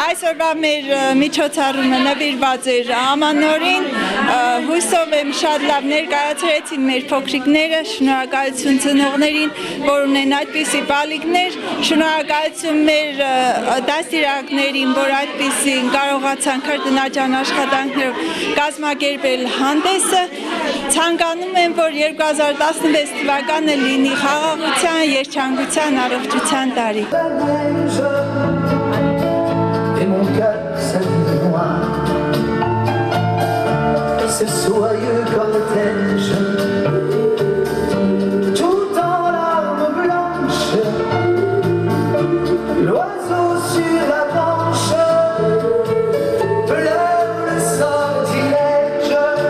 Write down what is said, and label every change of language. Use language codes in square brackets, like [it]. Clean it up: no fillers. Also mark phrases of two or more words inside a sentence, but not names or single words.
[hy] Այսօրվա մեր միջոցառումը նվիրված էր ամանորին, հույսով եմ շատ լավ ներկայացրեցին մեր փոքրիկները, շնորհակալություն ծնողներին, որ ունեն այդպիսի բալիկներ, շնորհակալություն մեր դաստիարակներին, որ այդպիսի կարողացան քրտնաջան աշխատանքներով կազմակերպել հանդեսը, ցանկանում եմ, որ 2016 թվականը լինի խաղաղության, երջանկության, առողջության տարի։ [fr] Ce soyeux cortège, tout en larmes blanches, l'oiseau sur la branche pleure le sortilège.